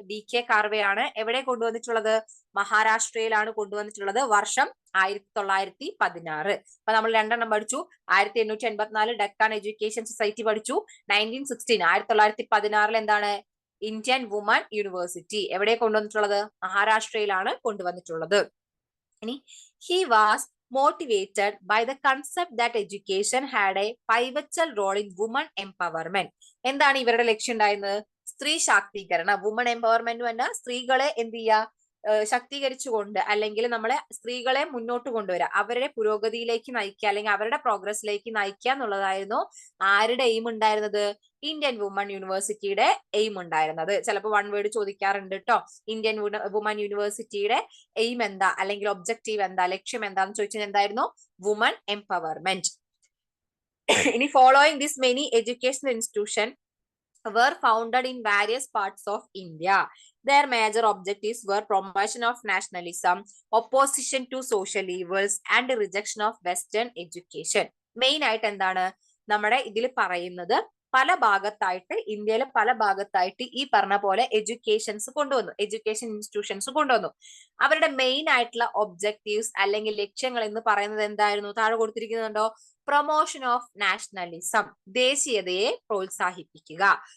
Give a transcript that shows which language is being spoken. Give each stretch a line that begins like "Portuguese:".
Malayalam: DK കാർവെയാണ്. എവിടെ കൊണ്ടുവന്നിട്ടുള്ളത്? മഹാരാഷ്ട്രയിലാണ് കൊണ്ടുവന്നിട്ടുള്ളത്. വർഷം 1916. അപ്പൊ നമ്മൾ രണ്ടെണ്ണം പഠിച്ചു. 1884 ഡക്കാൻ എഡ്യൂക്കേഷൻ സൊസൈറ്റി പഠിച്ചു. 1916 1916 എന്താണ്? Indian woman university. എവിടെ കൊണ്ടുവന്നിട്ടുള്ളത്? മഹാരാഷ്ട്രയിലാണ് കൊണ്ടുവന്നിട്ടുള്ളത്.
English: ഇനി he was motivated by the concept that education had a pivotal role in women empowerment.
Malayalam: എന്താണ് ഇവരുടെ ലക്ഷ്യം ഉണ്ടായിരുന്നത്? സ്ത്രീ ശാക്തീകരണം. വുമൺ എംപവർമെന്റ് പറഞ്ഞാൽ സ്ത്രീകളെ എന്ത് ചെയ്യുക? ശാക്തീകരിച്ചുകൊണ്ട് അല്ലെങ്കിൽ നമ്മളെ സ്ത്രീകളെ മുന്നോട്ട് കൊണ്ടുവരിക, അവരുടെ പുരോഗതിയിലേക്ക് നയിക്കുക അല്ലെങ്കിൽ അവരുടെ പ്രോഗ്രസിലേക്ക് നയിക്കുക എന്നുള്ളതായിരുന്നു ആരുടെ എയിം ഉണ്ടായിരുന്നത്? ഇന്ത്യൻ വുമൺ യൂണിവേഴ്സിറ്റിയുടെ എയിം ഉണ്ടായിരുന്നത്. ചിലപ്പോൾ വൺ വേർഡ് ചോദിക്കാറുണ്ട് കേട്ടോ. ഇന്ത്യൻ വുമൺ യൂണിവേഴ്സിറ്റിയുടെ എയിം എന്താ അല്ലെങ്കിൽ ഒബ്ജക്റ്റീവ് എന്താ, ലക്ഷ്യം എന്താന്ന് ചോദിച്ചാൽ എന്തായിരുന്നു?
English: Woman empowerment. ഇനി following this many educational institution were founded in various parts of India. Their major objectives were promotion of nationalism, opposition to social evils, and rejection of Western education.
Malayalam: Main ആയിട്ട് എന്താണ് നമ്മുടെ ഇതിൽ പറയുന്നത്? പല ഭാഗത്തായിട്ട് ഇന്ത്യയിലെ പല ഭാഗത്തായിട്ട് ഈ പറഞ്ഞ പോലെ എഡ്യൂക്കേഷൻസ് കൊണ്ടുവന്നു, എഡ്യൂക്കേഷൻ ഇൻസ്റ്റിറ്റ്യൂഷൻസ് കൊണ്ടുവന്നു. അവരുടെ മെയിൻ ആയിട്ടുള്ള ഒബ്ജക്റ്റീവ്സ് അല്ലെങ്കിൽ ലക്ഷ്യങ്ങൾ എന്ന് പറയുന്നത് എന്തായിരുന്നു? താഴെ കൊടുത്തിരിക്കുന്നുണ്ടോ?
English: promotion of nationalism,
Malayalam: ദേശീയതയെ പ്രോത്സാഹിപ്പിക്കുക.